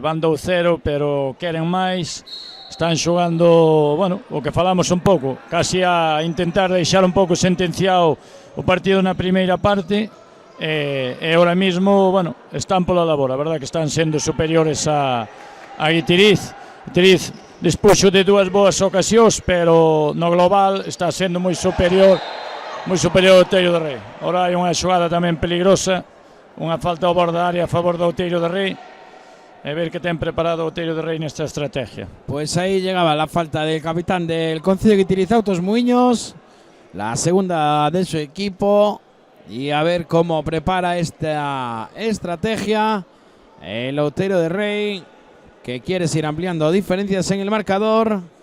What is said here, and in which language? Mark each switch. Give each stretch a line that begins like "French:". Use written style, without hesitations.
Galician: Van 2-0, pero queren máis. Están xogando, bueno, o que falamos un pouco, casi a intentar deixar un pouco sentenciado o partido na primeira parte. E ahora mismo, bueno, están pola labor. A verdade que están sendo superiores a Guitiriz. Guitiriz dispuxo de 2 boas ocasións, pero no global está sendo moi superior ao Outeiro de Rei. Ahora hai unha xogada tamén peligrosa, unha falta ao borde da área a favor do Outeiro de Rei. A ver que ten preparado o Outeiro de Rei nesta estrategia.
Spanish: Pues ahí llegaba la falta del capitán del Concello de Guitiriz, Autos Muiños. la segunda de su equipo. Y a ver cómo prepara esta estrategia el Outeiro de Rei, que quiere seguir ampliando diferencias en el marcador.